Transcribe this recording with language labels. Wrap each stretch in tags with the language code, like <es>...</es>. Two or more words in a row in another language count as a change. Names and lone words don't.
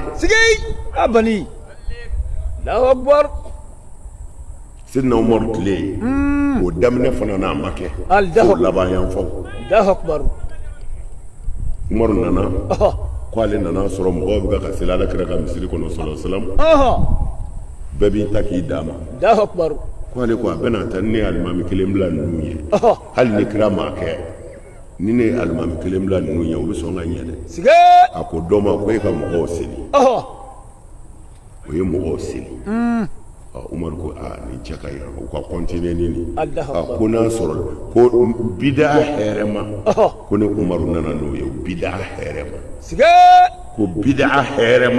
<bm>sigay abani</bm> <ar>الله أكبر</ar> <bm>Seydina Umar tile o daminɛ fana n'a ma kɛ fo laban yan faw</bm> <ar>الله أكبر</ar> <bm>Umar nana ko ale nana sɔrɔ mɔgɔw bɛ ka seli Ala kira ka misiri kɔnɔ</bm> <ar>صلى الله عليه وسلم</ar> <bm>bɛɛ b'i ta k'i d'a ma</bm> <ar>الله أكبر</ar> <bm>ko ale ko a bɛna taa ni ne ye alimami kelen bila ninnu ye hali ni kira m'a kɛ ni ne ye alimami kelen bila ninnu ye u bɛ sɔn ka ɲɛ dɛ a ko dɔ ma ko e ka mɔgɔw seli o ye mɔgɔw seli Umar ko nin cɛ ka ɲi u ka continuer ni nin ko n'a sɔrɔ ko bid'a hɛrɛma ko ni Umaru nana n'o ye bid'a hɛrɛma ko bid'a hɛrɛma</bm>